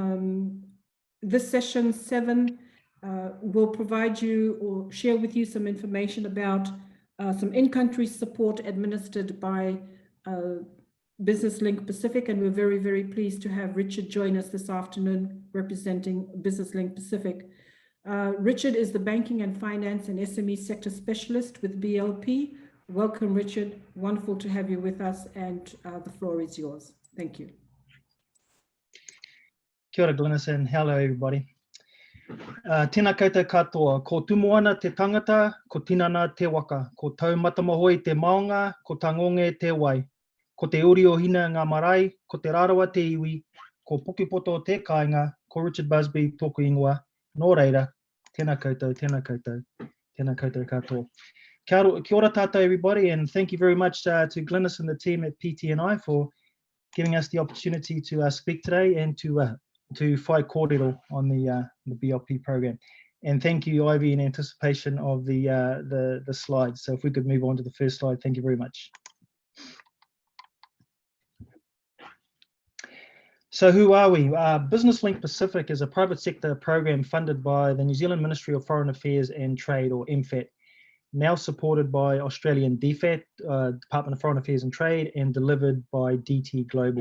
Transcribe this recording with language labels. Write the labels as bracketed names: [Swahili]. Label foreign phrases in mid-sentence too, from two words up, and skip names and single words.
[English] This session 7 will provide you or share with you some information about some in-country support administered by Business Link Pacific, and we're very, very pleased to have Richard join us this afternoon representing Business Link Pacific. Richard is the Banking and Finance and SME Sector Specialist with BLP. Welcome, Richard. Wonderful to have you with us, and the floor is yours. Thank you. [Māori] Kia ora, Glennis, [English] and hello, everybody. [Māori] Tēnā koutou katoa, ko tumuana te tangata, ko tinana te waka, ko tau matamahoi te maunga, ko tangonge te wai, ko te uri o hina ngā marae, ko te rarawa te iwi, ko pokipoto te kāinga, ko Richard Busby tōku ingoa, nō reira, tēnā koutou, tēnā koutou, tēnā koutou katoa. Kia ora tātou, [English] everybody, and thank you very much to Glennis and the team at PTNI for giving us the opportunity to speak today and to [Māori] whai kōrero [English] on the BLP program. And thank you, Ivy, in anticipation of the slides. So if we could move on to the first slide, thank you very much. So who are we? Business Link Pacific is a private sector program funded by the New Zealand Ministry of Foreign Affairs and Trade, or MFAT, now supported by Australian DFAT, Department of Foreign Affairs and Trade, and delivered by DT Global.